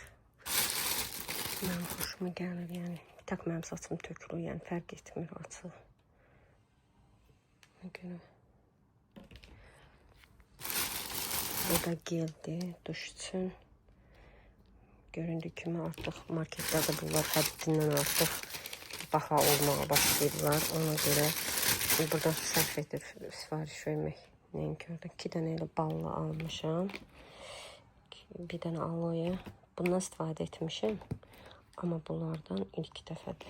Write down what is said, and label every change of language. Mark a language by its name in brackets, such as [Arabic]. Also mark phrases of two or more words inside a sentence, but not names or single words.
[Turkish] Benim hoşuma gelir yani. Bir tek benim saçım tökülür yani fark etmiyor açığı. O da geldi duş için. [Azerbaijani] Göründüğü kimi artık marketlerde bunlar həddindən artıq baha olmağa başlayırlar. Ona göre burada sərf edib sifariş vermək. Nəyin gördüm. 2 dənə elə ballı almışam. 2 bir dənə aloe. Bundan istifadə etmişim. Amma bunlardan ilk dəfədir.